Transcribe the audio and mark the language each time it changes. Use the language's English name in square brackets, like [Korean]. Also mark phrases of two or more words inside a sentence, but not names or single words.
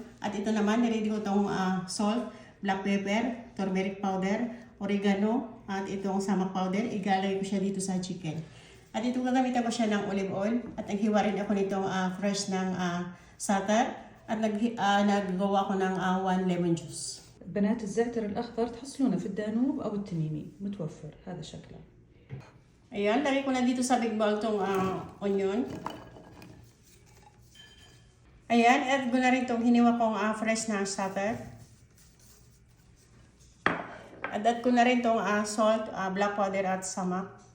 [Filipino] At ito naman, niready ko itong [English] salt, black pepper, turmeric powder, oregano, [Filipino] at itong [English] samak powder. [Filipino] Igalagay ko siya dito sa chicken. At ito gagamitan ko siya ng [English] olive oil. [Filipino] At naghiwa rin ako nitong fresh ng satay. At naggawa ko ng 1 [English] lemon juice. [Arabic] بنات الزعتر الأخضر تحصلونه في الدانوب أو التميمي، متوفر هذا شكله. [Filipino] Ayan, lagay ko na dito sa [English] big bowl [Filipino] tong onion. Ayan, add ko na rin itong hiniwa kong fresh na satay. At add ko na rin itong [English] salt, black powder [Filipino] at samak.